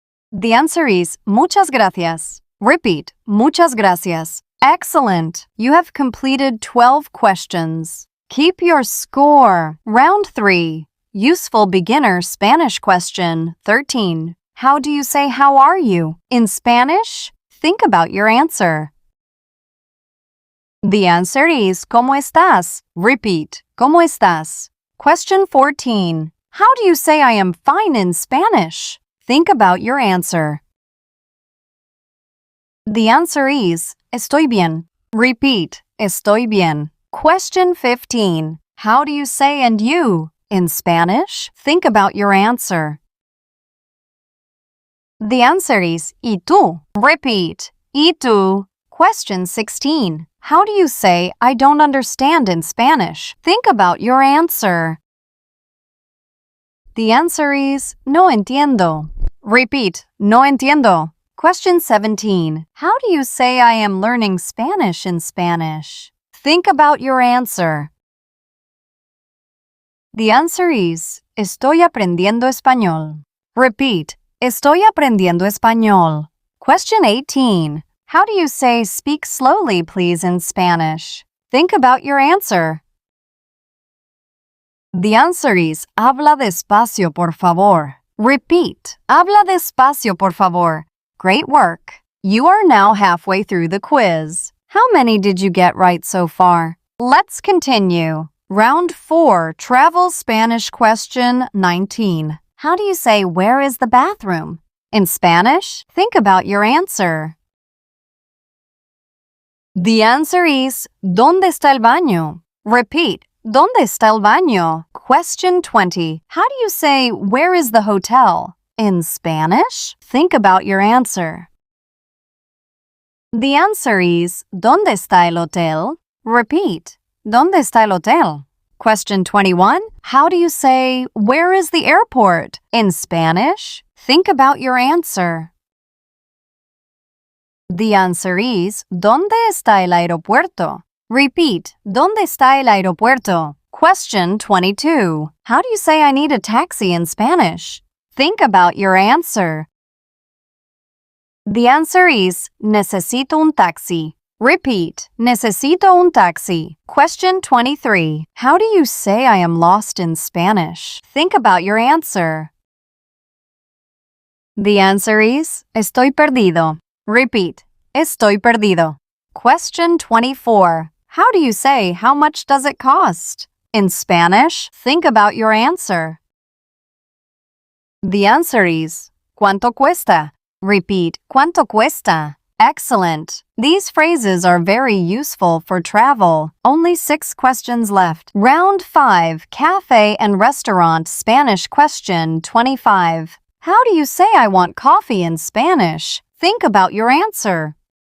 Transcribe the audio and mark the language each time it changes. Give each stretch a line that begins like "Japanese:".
English: The answer is
Spanish: muchas gracias.
English: Repeat, muchas gracias. Excellent! You have completed 12 questions. Keep your score. Round 3. Useful beginner Spanish question 13. How do you say how are you in Spanish? Think about your answer. The answer is
Spanish: ¿Cómo estás?
English: Repeat,
Spanish: ¿Cómo estás?
English: Question 14. How do you say I am fine in Spanish? Think about your answer. The answer is
Spanish: estoy bien.
English: Repeat,
Spanish: estoy bien.
English: Question 15. How do you say and you in Spanish? Think about your answer. The answer is
Spanish: ¿y tú?
English: Repeat, ¿y tú? Question 16. How do you say I don't understand in Spanish? Think about your answer. The answer is
Spanish: no entiendo.
English: Repeat,
Spanish: no entiendo.
English: Question 17. How do you say I am learning Spanish in Spanish? Think about your answer. The answer is
Spanish: estoy aprendiendo español.
English: Repeat,
Spanish: estoy aprendiendo español.
English: Question 18. How do you say speak slowly please in Spanish? Think about your answer. The answer is
Spanish: habla despacio por favor.
English: Repeat,
Spanish: habla despacio por favor.
English: Great work! You are now halfway through the quiz. How many did you get right so far? Let's continue. Round 4, Travel Spanish question 19. How do you say where is the bathroom? In Spanish, think about your answer. The answer is
Spanish: ¿Dónde está el baño?
English: Repeat,
Spanish: ¿Dónde está el baño?
English: Question 20. How do you say where is the hotel? In Spanish, think about your answer. The answer is
Spanish: ¿Dónde está el hotel?
English: Repeat,
Spanish: ¿Dónde está el hotel?
English: Question 21. How do you say, "Where is the airport?" in Spanish? Think about your answer. The answer is,
Spanish: ¿Dónde está el aeropuerto?
English: Repeat,
Spanish: ¿Dónde está el aeropuerto?
English: Question 22. How do you say I need a taxi in Spanish? Think about your answer. The answer is,
Spanish: necesito un taxi.
English: Repeat,
Spanish: necesito un taxi.
English: Question 23. How do you say I am lost in Spanish? Think about your answer. The answer is,
Spanish: estoy perdido.
English: Repeat,
Spanish: estoy perdido.
English: Question 24. How do you say, how much does it cost? In Spanish, think about your answer. The answer is,
Spanish: ¿cuánto cuesta?
English: Repeat,
Spanish: ¿cuánto cuesta?
English: Excellent. These phrases are very useful for travel. Only 6 questions left. Round 5, Café and Restaurant Spanish. Question 25. How do you say I want coffee in Spanish? Think about your answer.